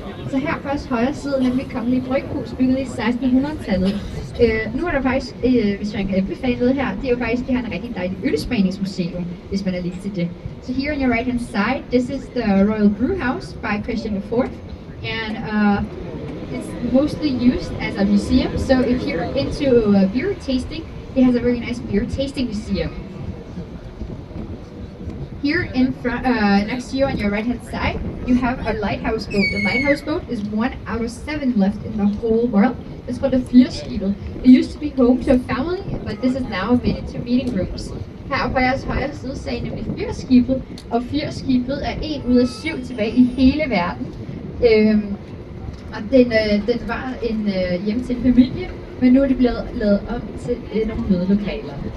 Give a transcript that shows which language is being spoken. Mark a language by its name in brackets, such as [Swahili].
[Danish] Så her først højre side, nemlig Kongelige Bryghus, bygget i 1600-tallet. Nu er der faktisk, hvis man kan anbefale noget her, det er jo faktisk, de har en rigtig dejlig ølsmagningsmuseum, hvis man er lidt til det. [English] So here on your right hand side, this is the Royal Brew House by Christian IV, and it's mostly used as a museum. So if you're into beer tasting, it has a very nice beer tasting museum. Here in front, next to you on your right hand side, you have a lighthouse boat. The lighthouse boat is 1 out of 7 left in the whole world. It's called the Fyrskibet. It used to be home to a family, but this is now made into meeting rooms. [Danish] Her på jeres højre side sagde nemlig Fyrskibet, og Fyrskibet er 1 ud af 7 tilbage i hele verden. Og den var en hjem til en familie, men nu er det blevet lavet om til nogle mødelokaler.